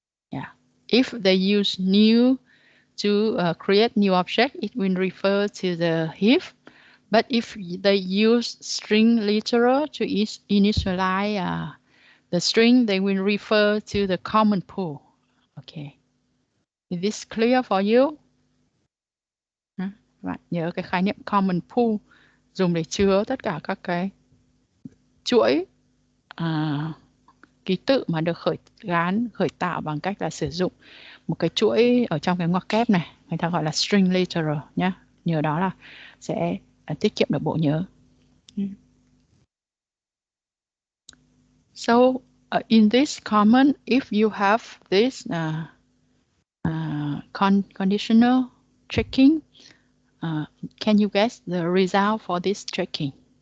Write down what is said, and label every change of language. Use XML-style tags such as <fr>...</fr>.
<en>Yeah, if they use new to create new object, it will refer to the heap. But if they use string literal to initialize the string, they will refer to the common pool. Okay, is this clear for you?</en> <vi>Bạn nhớ cái khái niệm common pool dùng để chứa tất cả các cái chuỗi ký tự mà được khởi tạo bằng cách là sử dụng một cái chuỗi ở trong cái ngoặc kép này, người ta gọi là string literal nhé. Nhờ đó là sẽ tiết kiệm được bộ nhớ.</vi> <en>So in this common, if you have this conditional checking, can you guess the result for this checking?</en>